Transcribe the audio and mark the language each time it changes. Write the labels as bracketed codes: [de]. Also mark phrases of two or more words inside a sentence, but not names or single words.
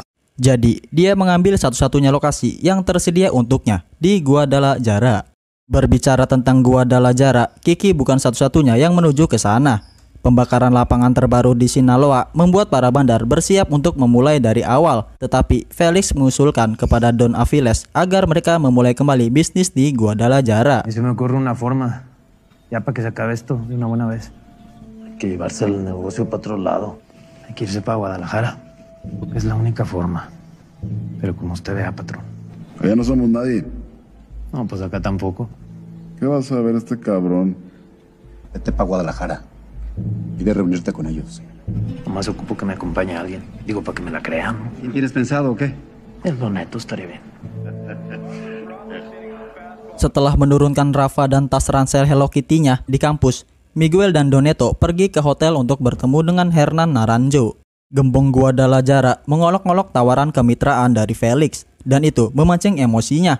[id] Jadi, dia mengambil satu-satunya lokasi yang tersedia untuknya, di Guadalajara. Berbicara tentang Guadalajara, Kiki bukan satu-satunya yang menuju ke sana. Pembakaran lapangan terbaru di Sinaloa membuat para bandar bersiap untuk memulai dari awal. Tetapi, Felix mengusulkan kepada Don Aviles agar mereka memulai kembali bisnis di Guadalajara. [es] Y se me ocurre una forma, ya para que se acabe esto de una buena vez. Hay que llevarse el negocio para otro lado. Hay que irse para Guadalajara. Es la única forma. Pero como usted vea, patrón. Allá no somos nadie. No, pues acá tampoco. ¿Qué vas a ver este cabrón? Vete para Guadalajara. Pide reunirte con ellos. Nomás ocupo que me acompañe alguien. Digo, para que me la crean, ¿no? ¿Quién tienes pensado o qué? Es lo neto, estaría bien. [id] Setelah menurunkan Rafa dan tas ransel Hello Kitty-nya di kampus, Miguel dan Doneto pergi ke hotel untuk bertemu dengan Hernan Naranjo. Gembong Guadalajara mengolok-olok tawaran kemitraan dari Felix, dan itu memancing emosinya.